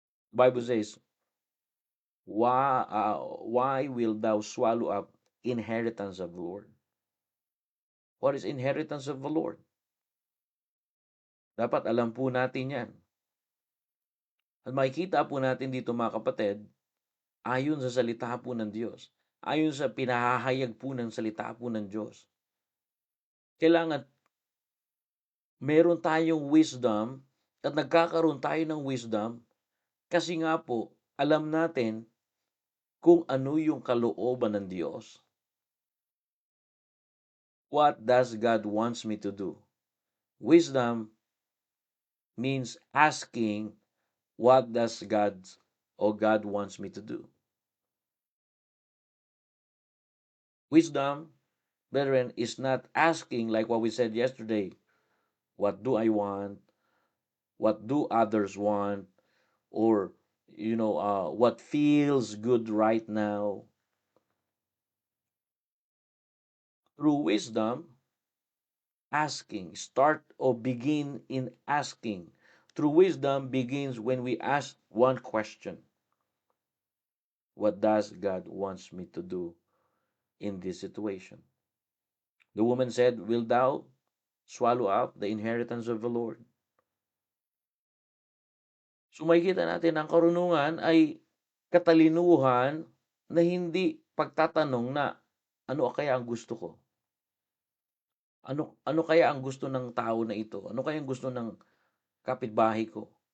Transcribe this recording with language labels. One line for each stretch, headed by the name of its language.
English: Bible says, why wilt thou swallow up inheritance of the Lord? What is inheritance of the Lord?
Filipino: Dapat alam po natin yan. At makikita po natin dito mga kapatid, ayon sa salita po ng Diyos, ayon sa pinahahayag po ng salita po ng Diyos, kailangan meron tayong wisdom at nagkakaroon tayo ng wisdom kasi nga po, alam natin kung ano yung kalooban ng Diyos.
English: What does God wants me to do? Wisdom means asking what does God wants me to do. Wisdom, brethren, is not asking like what we said yesterday, what do I want? What do others want? Or, what feels good right now? Through wisdom, asking, start or begin in asking. Through wisdom begins when we ask one question. What does God wants me to do in this situation? The woman said, will thou swallow up the inheritance of the Lord?
Filipino: So makikita natin ang karunungan ay katalinuhan na hindi pagtatanong na ano kaya ang gusto ko? Ano kaya ang gusto ng tao na ito? Ano kaya ang gusto ng kapitbahay ko?